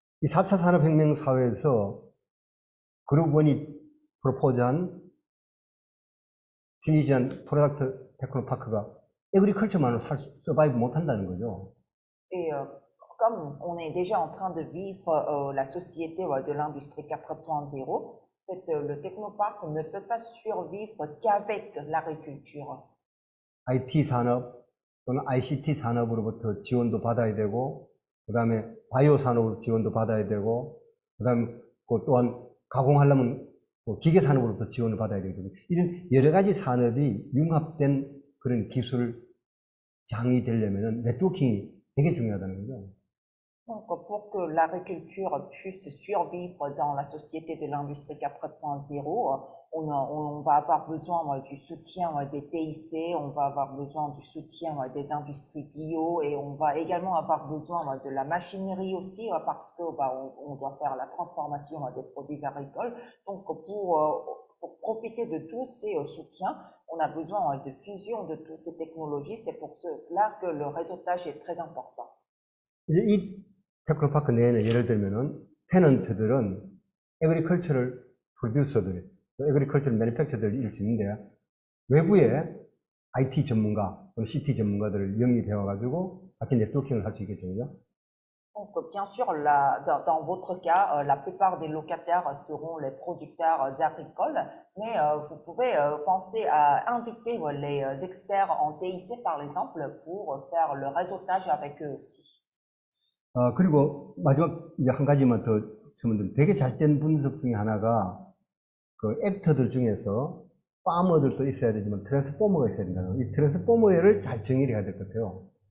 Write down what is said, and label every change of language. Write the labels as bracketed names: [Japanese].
[Korean] 이 4차 산업혁명 사회에서 그룹 1이 프로포즈한 튜니시안 프로덕트 테크노파크가 에그리컬처만으로 서바이브 못한다는 거죠. [French] Et comme on est déjà en train de vivre la société de l'industrie 4.0, en fait, le technoparc ne peut pas survivre qu'avec l'agriculture. [Korean] IT 산업 또는 ICT 산업으로부터 지원도 받아야 되고, 그 다음에 바이오 산업으로 지원도 받아야 되고, 그 다음에 또한 가공하려면 기계 산업으로부터 지원을 받아야 되고, 이런 여러 가지 산업이 융합된 그런 기술 장이 되려면 네트워킹이 되게 중요하다는 거죠. [French] Donc, pour que l'agriculture puisse survivre dans la société de l'industrie 4.0, on va avoir besoin du soutien des TIC, on va avoir besoin du soutien des industries bio et on va également avoir besoin de la machinerie aussi parce que on doit faire la transformation des produits agricoles. Donc, pour profiter de tous ces soutiens, on a besoin de fusion de toutes ces technologies. C'est pour cela que le réseautage est très important. [Korean] 이제 이 테크노파크 내에는 예를 들면은 테넌트들은 에그리컬처럴 프로듀서들, 에그리컬처럴 매니팩처들일 수 있는데 외부에 IT 전문가 또는 CT 전문가들을 영입해와가지고 같이 네트워킹을 할 수 있겠죠, 그죠? [French] Donc, bien sûr, dans votre cas, la plupart des locataires seront les producteurs agricoles, mais vous pouvez penser à inviter les experts en TIC, par exemple, pour faire le réseautage avec eux aussi. [Korean] 그리고 마지막 이제 한 가지만 더 질문드리면 되게 잘된 분석 중에 하나가 그 액터들 중에서 파머들도 있어야 되지만 트랜스포머가 있어야 된다는 거. 이 트랜스포머를 잘 정의를 해야 될 것 같아요.